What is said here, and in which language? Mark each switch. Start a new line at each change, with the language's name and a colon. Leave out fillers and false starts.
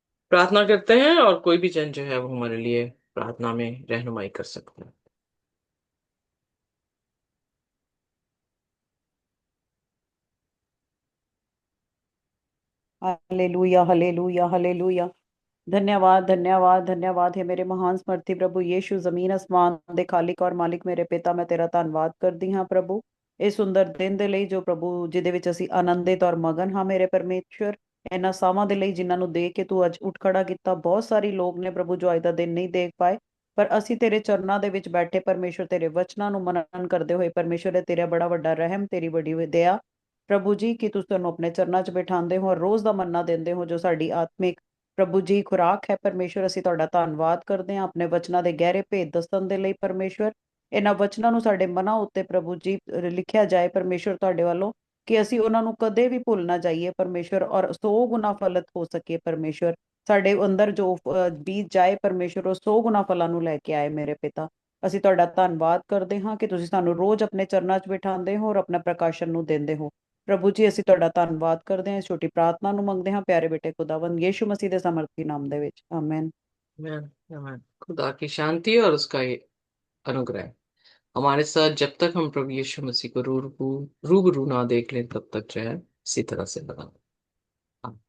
Hindi: प्रार्थना करते हैं, और कोई भी जन जो है वो हमारे लिए प्रार्थना में रहनुमाई कर सकता है। Hallelujah, hallelujah, hallelujah. धन्यवाद, धन्यवाद, धन्यवाद है मेरे महान समर्थी प्रभु यीशु।
Punjabi: जमीन आसमान ਦੇ ਖਾਲਿਕ ਔਰ ਮਾਲਿਕ ਮੇਰੇ ਪਿਤਾ, ਮੈਂ ਤੇਰਾ ਧੰਨਵਾਦ ਕਰਦੀ ਹਾਂ ਪ੍ਰਭੂ, ਇਹ ਸੁੰਦਰ ਦਿਨ ਦੇ ਲਈ ਜੋ ਪ੍ਰਭੂ ਜਿਹਦੇ ਵਿੱਚ ਅਸੀਂ ਆਨੰਦਿਤ ਔਰ ਮਗਨ ਹਾਂ ਮੇਰੇ ਪਰਮੇਸ਼ਵਰ। ਇਹਨਾਂ ਸਾਵਾਂ ਦੇ ਲਈ ਜਿਨ੍ਹਾਂ ਨੂੰ ਦੇਖ ਕੇ ਤੂੰ ਅੱਜ ਉੱਠ ਖੜਾ ਕੀਤਾ। ਬਹੁਤ ਸਾਰੀ ਲੋਕ ਨੇ ਪ੍ਰਭੂ ਜੋ ਅੱਜ ਦਾ ਦਿਨ ਨਹੀਂ ਦੇਖ ਪਾਏ, ਪਰ ਅਸੀਂ ਤੇਰੇ ਚਰਨਾਂ ਦੇ ਵਿੱਚ ਬੈਠੇ ਪਰਮੇਸ਼ਵਰ, ਤੇਰੇ ਵਚਨਾਂ ਨੂੰ ਮਨਨ ਕਰਦੇ ਹੋਏ ਪਰਮੇਸ਼ਵਰ, ਇਹ ਤੇਰਾ ਬੜਾ ਵੱਡਾ ਰਹਿਮ, ਤੇਰੀ ਬੜੀ ਦਇਆ ਪ੍ਰਭੂ ਜੀ, ਕਿ ਤੁਸੀਂ ਸਾਨੂੰ ਆਪਣੇ ਚਰਨਾਂ 'ਚ ਬਿਠਾਉਂਦੇ ਹੋ ਔਰ ਰੋਜ਼ ਦਾ ਮੰਨਾ ਦਿੰਦੇ ਹੋ ਜੋ ਸਾਡੀ ਆਤਮਿਕ ਪ੍ਰਭੂ ਜੀ ਖੁਰਾਕ ਹੈ। ਪਰਮੇਸ਼ਵਰ ਅਸੀਂ ਤੁਹਾਡਾ ਧੰਨਵਾਦ ਕਰਦੇ ਹਾਂ ਆਪਣੇ ਵਚਨਾਂ ਦੇ ਗਹਿਰੇ ਭੇਦ ਦੱਸਣ ਦੇ ਲਈ ਪਰਮੇਸ਼ਵਰ। ਇਹਨਾਂ ਵਚਨਾਂ ਨੂੰ ਸਾਡੇ ਮਨਾਂ ਉੱਤੇ ਪ੍ਰਭੂ ਜੀ ਲਿਖਿਆ ਜਾਏ ਪਰਮੇਸ਼ਵਰ ਤੁਹਾਡੇ ਵੱਲੋਂ, ਕਿ ਅਸੀਂ ਉਹਨਾਂ ਨੂੰ ਕਦੇ ਵੀ ਭੁੱਲ ਨਾ ਜਾਈਏ ਪਰਮੇਸ਼ਵਰ, ਔਰ 100 ਗੁਣਾ ਫਲਿਤ ਹੋ ਸਕੀਏ ਪਰਮੇਸ਼ਵਰ। ਸਾਡੇ ਅੰਦਰ ਜੋ ਬੀਜ ਜਾਏ ਪਰਮੇਸ਼ਵਰ, ਉਹ 100 ਗੁਣਾ ਫਲਾਂ ਨੂੰ ਲੈ ਕੇ ਆਏ ਮੇਰੇ ਪਿਤਾ। ਅਸੀਂ ਤੁਹਾਡਾ ਧੰਨਵਾਦ ਕਰਦੇ ਹਾਂ ਕਿ ਤੁਸੀਂ ਸਾਨੂੰ ਰੋਜ਼ ਆਪਣੇ ਚਰਨਾਂ 'ਚ ਬਿਠਾਉਂਦੇ ਹੋ ਔਰ ਆਪਣਾ ਪ੍ਰਕਾਸ਼ਨ ਨੂੰ ਦਿੰਦੇ ਹੋ ਪ੍ਰਭੂ ਜੀ। ਅਸੀਂ ਤੁਹਾਡਾ ਧੰਨਵਾਦ ਕਰਦੇ ਹਾਂ, ਇਸ ਛੋਟੀ ਪ੍ਰਾਰਥਨਾ ਨੂੰ ਮੰਗਦੇ ਹਾਂ ਪਿਆਰੇ ਬੇਟੇ ਖੁਦਾਵੰਦ ਯੀਸ਼ु ਮਸੀਹ ਦੇ ਸਮਰਥੀ नाम ਦੇ ਵਿੱਚ, आमेन।
English: Amen. Amen.
Hindi: खुदा की शांति और उसका ये अनुग्रह हमारे साथ जब तक हम प्रभु यीशु मसीह को रूबरू ना देख लें, तब तक जो है इसी तरह से बना।